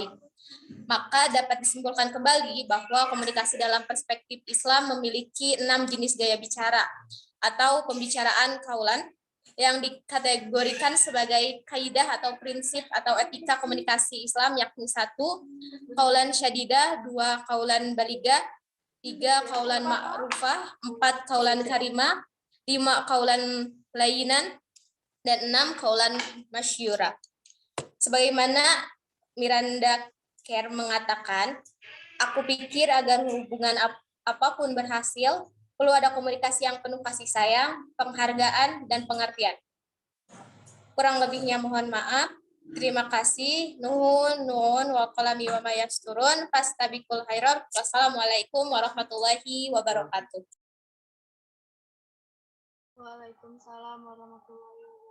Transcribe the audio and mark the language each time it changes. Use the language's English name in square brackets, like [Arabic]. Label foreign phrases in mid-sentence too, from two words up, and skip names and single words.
[Indonesian] Maka dapat disimpulkan kembali bahwa komunikasi dalam perspektif Islam memiliki 6 jenis gaya bicara atau pembicaraan kaulan yang dikategorikan sebagai kaidah atau prinsip atau etika komunikasi Islam, yakni 1. [Arabic] قولا سديدا, 2. قولا بليغا, 3. قولا معروفا, 4. قولا كريما, 5. قولا لينا, dan 6. قولا ميسورا. [Indonesian] Sebagaimana Miranda Kerr mengatakan, aku pikir agar hubungan apapun berhasil, perlu ada komunikasi yang penuh kasih sayang, penghargaan, dan pengertian. Kurang lebihnya mohon maaf. Terima kasih. [Arabic] ن والقلم وما يسطرون. فاستبقوا الخيرات. والسلام عليكم ورحمة الله وبركاته. وعليكم السلام ورحمة الله